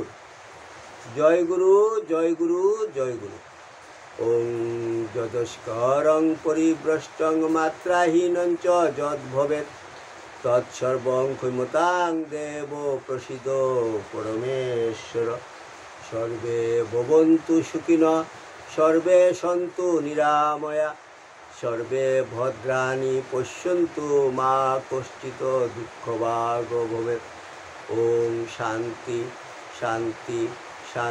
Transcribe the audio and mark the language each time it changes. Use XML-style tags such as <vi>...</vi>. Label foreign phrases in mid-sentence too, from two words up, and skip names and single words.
<bn>জয় গুরু জয় গুরু জয় গুরু।</bn> <sa>ওং যদস্করং পরিভ্রষ্টং মাত্রাহীনং চ যদ ভবেৎ তৎসর্বং ক্ষমতাং দেব প্রসিদ পরমেশ্বর। সর্বে ভবন্তু সুখিনঃ সর্বে সন্তু নিরাময়া সর্বে ভদ্রাণি পশ্যন্তু মা কশ্চিৎ দুঃখভাগ ভবেৎ। ওম শান্তি শান্তি শান্তি।</sa>